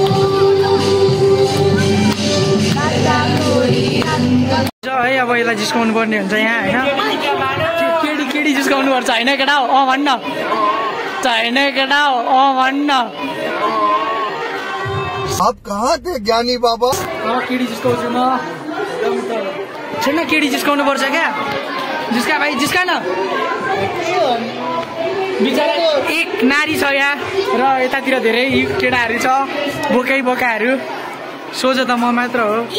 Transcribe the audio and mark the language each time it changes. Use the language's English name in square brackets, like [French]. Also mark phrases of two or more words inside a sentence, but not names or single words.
[Nepali] है अब यसलाई जिस्काउनु पर्ने हुन्छ यहाँ होइन केडी जिस्काउनु पर्छ होइन केटा भन्न होइन केटा भन्न [Hindi] आप कहाँ थे ज्ञानी बाबा [Nepali] केडी जिस्काउँछु म छैन केडी जिस्काउनु पर्छ क्या जिस्का भाइ जिस्का न बिचरा एक नारी छ यहाँ र यतातिर धेरै केटाहरू छ बोकाहरू सोझो त म मात्र हो